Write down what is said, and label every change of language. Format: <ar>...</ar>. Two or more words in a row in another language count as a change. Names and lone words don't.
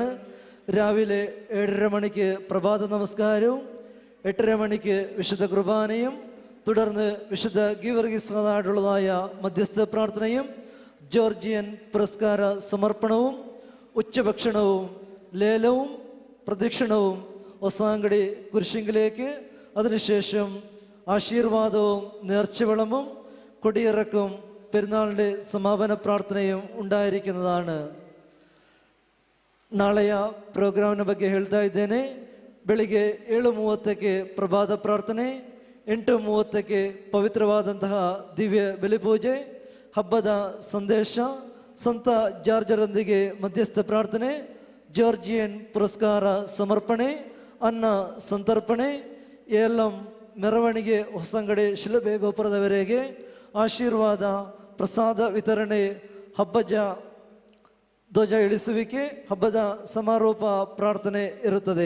<ml>രാവിലെ 7:30 മണിക്ക് പ്രഭാത നമസ്കാരവും 8:30 മണിക്ക് വിശുദ്ധ കുർബാനയും തുടർന്ന് വിശുദ്ധ ഗീവർഗീസായിട്ടുള്ളതായ മധ്യസ്ഥ പ്രാർത്ഥനയും ജോർജിയൻ പുരസ്കാര സമർപ്പണവും ഉച്ചഭക്ഷണവും ലേലവും പ്രദക്ഷിണവും ഒസാങ്കടി കുരിശിങ്കിലേക്ക്, അതിനുശേഷം ആശീർവാദവും നേർച്ചവിളമ്പും കൊടിയിറക്കും പെരുന്നാളിൻ്റെ സമാപന പ്രാർത്ഥനയും ഉണ്ടായിരിക്കുന്നതാണ്.</ml> <kn>ನಾಳೆಯ ಪ್ರೋಗ್ರಾಮ್ನ ಬಗ್ಗೆ ಹೇಳ್ತಾ ಇದ್ದೇನೆ. ಬೆಳಿಗ್ಗೆ 7:30ಕ್ಕೆ ಪ್ರಭಾತ ಪ್ರಾರ್ಥನೆ, 8:30ಕ್ಕೆ ಪವಿತ್ರವಾದಂತಹ ದಿವ್ಯ ಬಲಿಪೂಜೆ, ಹಬ್ಬದ ಸಂದೇಶ, ಸಂತ ಜಾರ್ಜರೊಂದಿಗೆ ಮಧ್ಯಸ್ಥ ಪ್ರಾರ್ಥನೆ, ಜಾರ್ಜಿಯನ್ ಪುರಸ್ಕಾರ ಸಮರ್ಪಣೆ, ಅನ್ನ ಸಂತರ್ಪಣೆ, ಏಲಂ ಮೆರವಣಿಗೆ ಹೊಸಂಗಡಿ ಶಿಲುಬೆ ಗೋಪುರದವರೆಗೆ ಆಶೀರ್ವಾದ, ಪ್ರಸಾದ ವಿತರಣೆ, ಹಬ್ಬದ ಧ್ವಜ ಇಳಿಸುವಿಕೆ, ಹಬ್ಬದ ಸಮಾರೋಪ ಪ್ರಾರ್ಥನೆ ಇರುತ್ತದೆ.</kn>